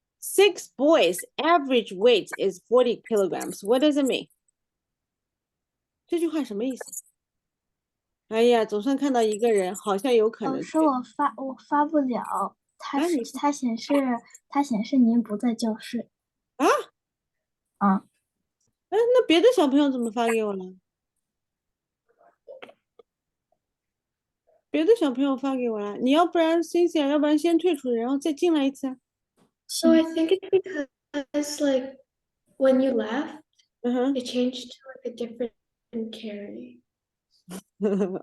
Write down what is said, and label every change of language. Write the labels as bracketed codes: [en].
[en] Six boys' average weight is 40 kilograms. What does it mean? [zh] 这句话什么意思？哎呀，总算看到一个人，好像有可能老师，对。我发不了，啊，你它显示您不在教室。啊？啊，那别的小朋友怎么发给我了？别的小朋友发给我了，你要不然 Cynthia，要不然先退出，然后再进来一次啊。 [en] So I think it's because like when you left, 嗯哼， it changed to like a different Carrie.